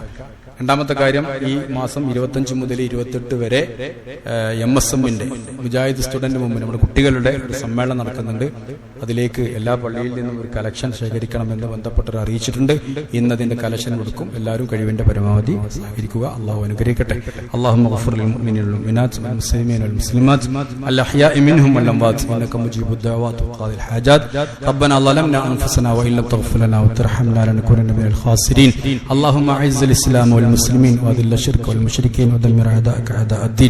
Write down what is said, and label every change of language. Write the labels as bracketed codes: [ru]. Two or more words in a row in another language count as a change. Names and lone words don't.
[ml] രണ്ടാമത്തെ കാര്യം, ഈ മാസം 25 മുതൽ 28 വരെ MSMന്റെ മുജാഹിദ് സ്റ്റുഡന്റ് മൂവ്മെന്റ് നമ്മുടെ കുട്ടികളുടെ ഒരു സമ്മേളനം നടക്കുന്നുണ്ട്. അതിലേക്ക് എല്ലാ പള്ളിയിൽ നിന്നും ഒരു കലക്ഷൻ ശേഖരിക്കണമെന്ന് ബന്ധപ്പെട്ടവർ അറിയിച്ചിട്ടുണ്ട്. ഇന്നതിന്റെ കലക്ഷൻ കൊടുക്കും. എല്ലാവരും കഴിവിന്റെ പരമാവധി സഹകരിക്കുക. അള്ളാഹു അനുഗ്രഹിക്കട്ടെ. അനുഗ്രഹിക്കട്ടെ. [ar] اللهم اغفر للمؤمنين والمؤمنات والمسلمين والمسلمات الأحياء منهم والأموات إنك مجيب الدعوات وقاضي الحاجات. ربنا ظلمنا أنفسنا وإن لم تغفر لنا وترحمنا لنكونن من الخاسرين. اللهم أعز الإسلام والمسلمين وأذل الشرك والمشركين ودمر أعداءك أعداء الدين.